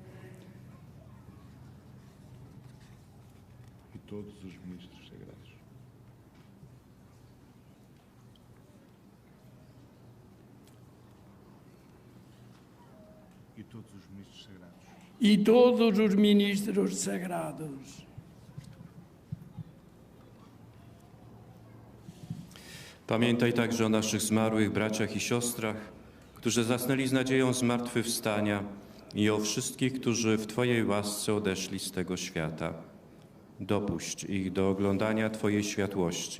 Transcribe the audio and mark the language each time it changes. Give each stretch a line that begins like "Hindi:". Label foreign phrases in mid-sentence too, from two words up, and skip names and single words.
Portuguese: e todos os ministros sagrados. E todos os ministros sagrados. E todos os ministros sagrados.
Polish: Pamiętaj także o naszych zmarłych braciach i siostrach, którzy zasnęli z nadzieją zmartwychwstania, i o wszystkich, którzy w Twojej łasce odeszli z tego świata. Dopuść ich do oglądania Twojej światłości.